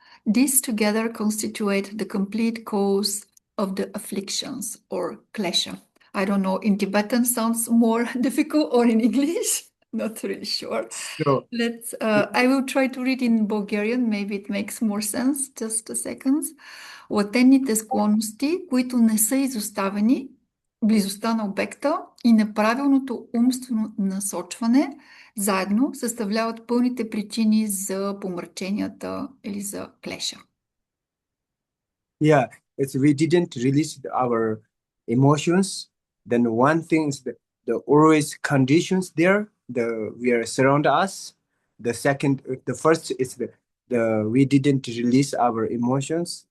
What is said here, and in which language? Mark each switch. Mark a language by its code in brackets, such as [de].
[en] These together constitute the complete cause of the afflictions or klesha. I don't know, in Tibetan sounds more difficult or in English. Not really sure. So I will try to read in Bulgarian, maybe it makes more sense. Just a second. [bg] Латентните склонности, които не са изоставени, близостта на обекта и неправилното умствено насочване, заедно съставляват пълните причини за помраченията или за клеша. [en] Yeah, it's we didn't release our emotions. Then one thing is the always conditions there, the we are surround us. The second, the first is the we didn't release our emotions.